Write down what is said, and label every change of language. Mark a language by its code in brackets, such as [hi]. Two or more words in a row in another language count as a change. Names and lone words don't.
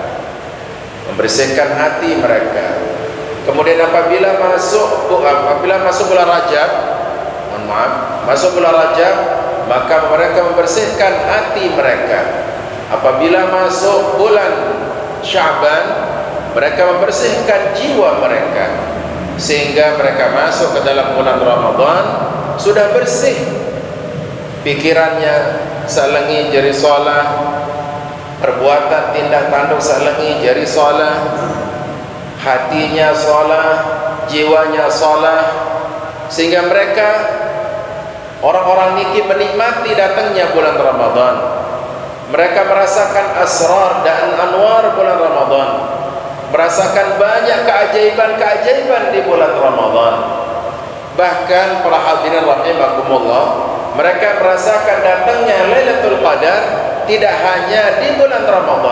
[id] kemudian apabila masuk bulan Rajab, masuk bulan Rajab maka mereka membersihkan hati mereka. Apabila masuk bulan Sya'ban mereka membersihkan jiwa mereka, sehingga mereka masuk ke dalam bulan Ramadan sudah bersih, pikirannya [sas] salengi jari solah, [id] perbuatan tindak tanduk [sas] salengi jari solah, [id] hatinya solah, jiwanya solah, sehingga mereka orang-orang niki menikmati datangnya bulan Ramadan. Mereka merasakan asrar dan anwar bulan Ramadan, merasakan banyak keajaiban-keajaiban di bulan Ramadan. Bahkan para hadirin rahimakumullah, mereka merasakan datangnya Lailatul Qadar tidak hanya di bulan Ramadan.